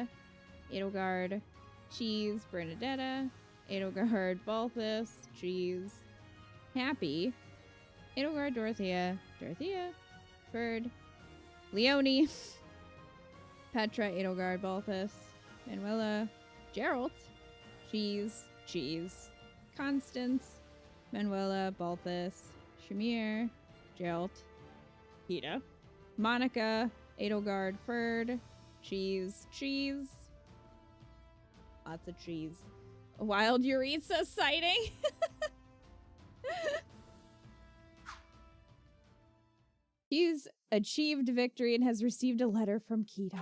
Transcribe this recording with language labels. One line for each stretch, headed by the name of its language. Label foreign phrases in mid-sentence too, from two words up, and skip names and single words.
English: Edelgard, Cheese, Bernadetta, Edelgard, Balthus, Cheese, Happy, Edelgard, Dorothea, Ferd, Leonie, Petra, Edelgard, Balthus, Manuela, Geralt, Cheese, Constance, Manuela, Balthus, Shamir, Geralt, Hida, Monica, Edelgard, Ferd, Cheese. Lots of cheese. A wild Yuritsa sighting. He's achieved victory and has received a letter from Kita.